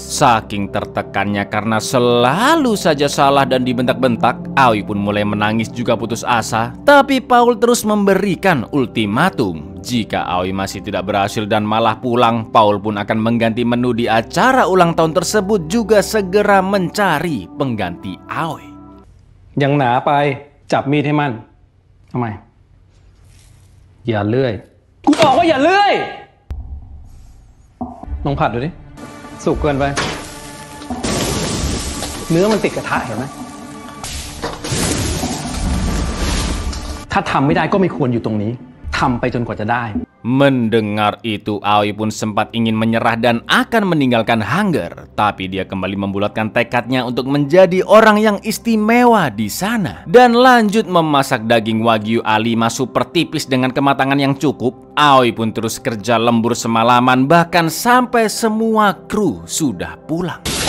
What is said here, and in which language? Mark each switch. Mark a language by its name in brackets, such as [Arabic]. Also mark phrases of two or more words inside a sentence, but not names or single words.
[Indonesian] Saking tertekannya karena selalu saja salah dan dibentak-bentak, Aoi pun mulai menangis juga putus asa. Tapi Paul terus memberikan ultimatum. Jika Aoi masih tidak berhasil dan malah pulang, Paul pun akan mengganti menu di acara ulang tahun tersebut, juga segera mencari pengganti Aoi. [Thai] ยังหนาไปจับมีดให้มันทำไมอย่าเลื่อยกูบอกว่าอย่าเลื่อยลองผัดดูดิสุกเกินไปเนื้อมันติดกระทะเห็นไหมถ้าทำไม่ได้ก็ไม่ควรอยู่ตรงนี้ทำไปจนกว่าจะได้ [Indonesian] Mendengar itu, Aoi pun sempat ingin menyerah dan akan meninggalkan hangar, tapi dia kembali membulatkan tekadnya untuk menjadi orang yang istimewa di sana dan lanjut memasak daging Wagyu A5 super tipis dengan kematangan yang cukup. Aoi pun terus kerja lembur semalaman, bahkan sampai semua kru sudah pulang.